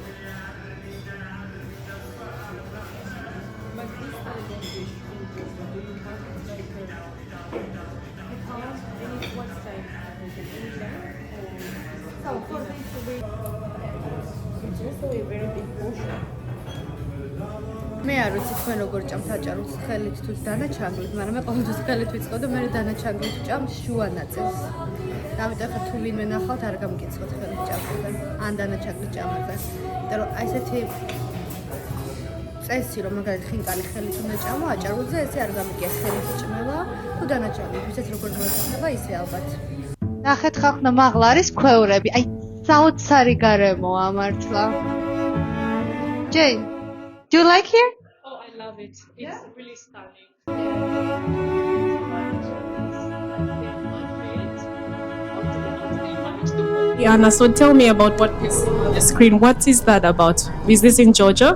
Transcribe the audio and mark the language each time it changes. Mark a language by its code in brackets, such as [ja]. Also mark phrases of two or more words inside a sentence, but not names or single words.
[en] But this type of dish, do you have like at home? Any what type? Like an Indian or? So for this to be It's also a very big portion. [ka] მე არ ვიცი თქვენ როგორ ჭამთ აჭარულს ხელით თუ დანაჩანგლით, მაგრამ მე ყოველთვის ხელით ვიწყო და მე დანაჩანგლით ვჭამ შუა ნაწილს. ამიტომ ხა თუ ვინმე ნახავთ არ გამგეცხოთ ხელით ჭამზე ან დანაჩანგლით ჭამაზე. იმიტომ რომ აი ესეთი წესი რომ მაგალითად ხინკალი ხელით უნდა ჭამო აჭარულზე ესე არ გამიგია ხელით ჭმევა თუ დანაჩანგლით, ვისაც როგორ მოიხსნება ისე ალბათ. ნახეთ ხახნა მაღლა არის ქვევრები. აი საოცარი გარემოა მართლა. [en] Jane, do you like here? Oh, I love it. It's really stunning. Anna, so tell me about what you see on the screen. What is that about? Is this in Georgia?